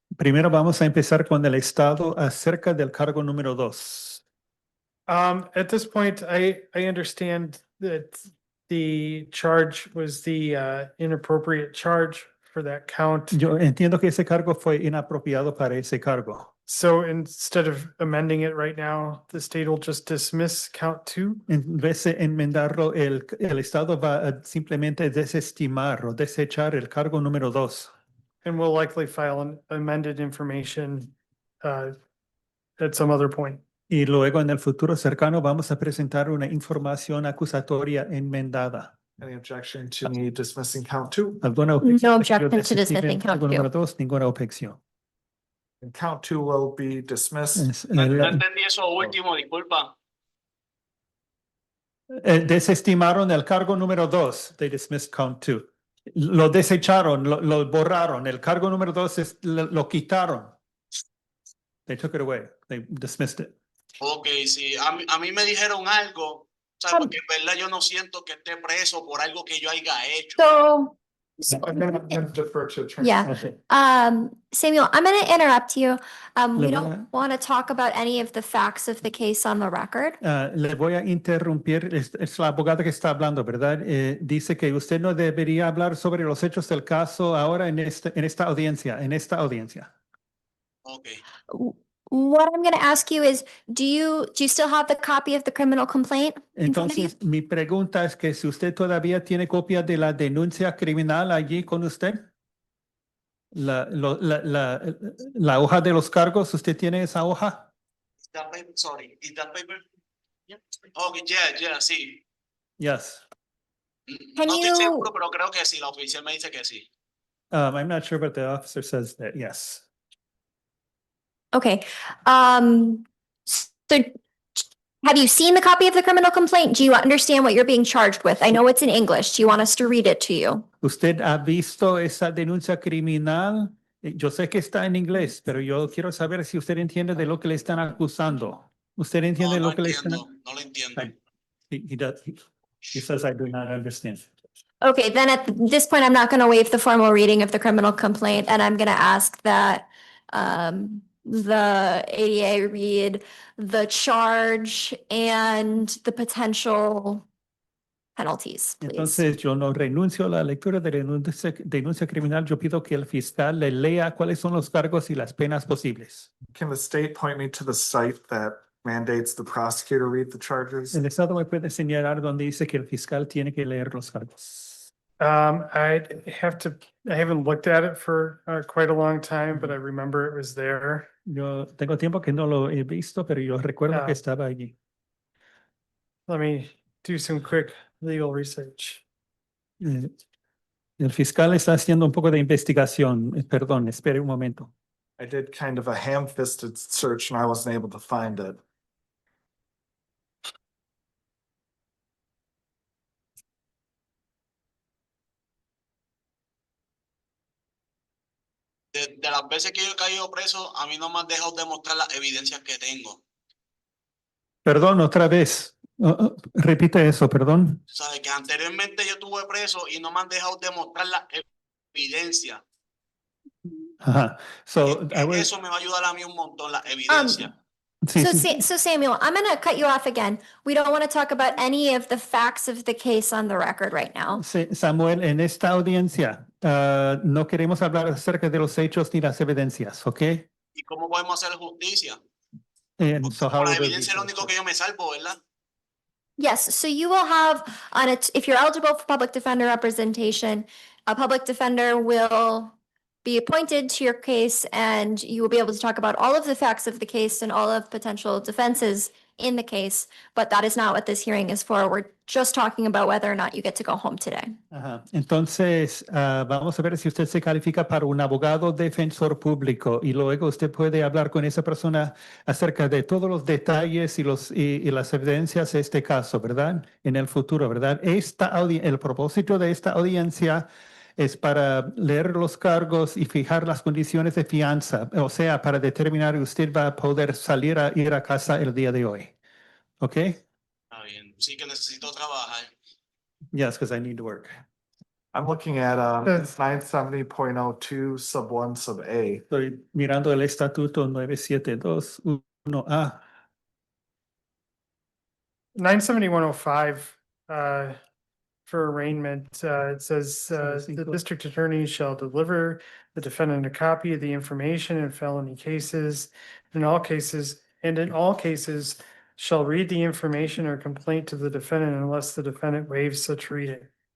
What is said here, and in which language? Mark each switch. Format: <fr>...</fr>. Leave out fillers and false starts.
<es>Primero vamos a empezar con el estado acerca del cargo número 2.</es> <en>At this point, I understand that the charge was the inappropriate charge for that count.</en> <es>Yo entiendo que ese cargo fue inapropiado para ese cargo.</es> <en>So instead of amending it right now, the state will just dismiss count 2.</en> <es>En vez de enmendarlo, el estado va a simplemente desestimar o desechar el cargo número 2.</es> <en>And we'll likely file an amended information at some other point.</en> <es>Y luego en el futuro cercano vamos a presentar una información acusatoria enmendada.</es> <en>Any objection to me dismissing count 2?</en> <es>¿Alguna</es> <en>No</en> <es>objeción?</es> <en>objection to</en> <es>Desestimar</es> <en>dismissing count</en> <es>cargo número 2. 2, ninguna objeción.</es> <en>And count 2 will be dismissed.</en> <es>No entendí eso último, disculpa. Desestimaron el cargo número 2.</es> <en>They dismissed count 2.</en> <es>Lo desecharon, lo borraron. El cargo número 2 lo quitaron.</es> <en>They took it away. They dismissed it.</en> <es>Ok, sí, a mí me dijeron algo, ¿sabes? Porque en verdad yo no siento que esté preso por algo que yo haya hecho.</es> <en>So, I'm gonna defer to Attorney. yeah. Okay. Samuel, I'm going to interrupt you. We</en> <es>Le voy</es> <en>don't want to talk about any of the facts of the case on the record.</en> <es>Le voy a interrumpir. Es la abogada que está hablando, ¿verdad? Dice que usted no debería hablar sobre los hechos del caso ahora en esta audiencia. Ok.</es> <en>What I'm going to ask you is, do you still have the copy of the criminal complaint? in front of you?</en> <es>Entonces, mi pregunta es que si usted todavía tiene copia de la denuncia criminal allí con usted, la hoja de los cargos, ¿usted tiene esa hoja?</es> <en>Is that paper? Sorry, is that paper? Yeah. Ok, yeah, sí. Yes. Can</en> <es>No estoy</es> <en>you-</en> <es>seguro, pero creo que sí, la oficial me dice que sí.</es> <en>I'm not sure, but the officer says that, yes. Okay. So have you seen the copy of the criminal complaint? Do you understand what you're being charged with? I know it's in English. Do you want us to read it to you?</en> <es>¿Usted ha visto esa denuncia criminal? Yo sé que está en inglés, pero yo quiero saber si usted entiende de lo que le están acusando. ¿Usted entiende No lo que le están entiendo, no lo entiendo.</es> <en>He says, I do not understand. Okay, then at this point, I'm not going to waive the formal reading of the criminal complaint, and I'm going to ask that the ADA read the charge and the potential penalties, please.</en> <es>Entonces, yo no renuncio a la lectura de la denuncia criminal. Yo pido que el fiscal le lea cuáles son los cargos y las penas posibles.</es> <en>Can the state point me to the site that mandates the prosecutor read the charges?</en> <es>El Estado me puede señalar donde dice que el fiscal tiene que leer los cargos.</es> <en>I haven't looked at it for quite a long time, but I remember it was there.</en> <es>Yo tengo tiempo que no lo he visto, pero yo recuerdo que estaba allí.</es> <en>Let me do some quick legal research.</en> <es>El fiscal está haciendo un poco de investigación. Perdón, espere un momento.</es> <en>I did kind of a ham-fisted search and I wasn't able to find it.</en> <es>De las veces que yo he caído preso, a mí no me han dejado demostrar las evidencias que tengo. Perdón, otra vez. Repite eso, perdón. O sea, que anteriormente yo estuve preso y no me han dejado demostrar las evidencias.</es> <en>Ajá. So,</en> <es>Eso me va a ayudar a mí un montón, las evidencias. Sí,</es> <en>So,</en> <es>sí.</es> <en>So Samuel, I'm gonna cut you off again. We don't want to talk about any of the facts of the case on the record right now.</en> <es>Sí, Samuel, en esta audiencia no queremos hablar acerca de los hechos ni las evidencias, ¿ok? ¿Y cómo podemos hacer justicia?</es> <en>And so how</en> <es>Con la</es> <en>would we</en> <es>evidencia es lo</es> <en>do</en> <es>único</es> <en>it?</en> <es>que yo me salvo, ¿verdad?</es> <en>Yes, so you will have on it, if you're eligible for public defender representation, a public defender will be appointed to your case and you will be able to talk about all of the facts of the case and all of potential defenses in the case, but that is not what this hearing is for. We're just talking about whether or not you get to go home today.</en> <es>Ajá. Entonces, vamos a ver si usted se califica para un abogado defensor público y luego usted puede hablar con esa persona acerca de todos los detalles y las evidencias de este caso, ¿verdad? En el futuro, ¿verdad? El propósito de esta audiencia es para leer los cargos y fijar las condiciones de fianza, o sea, para determinar si usted va a poder ir a casa el día de hoy. ¿Ok? Está bien. Sí que necesito trabajar.</es> <en>Yes, because I need to work. I'm looking at That's- 970.02 sub 1 sub A.</en> <es>Estoy mirando el estatuto 972.1A.</es> <en>97105, for arraignment, it says, the 75. district attorney shall deliver the defendant a copy of the information in felony cases. In all cases shall read the information or complaint to the defendant unless the defendant waives such reading.</en>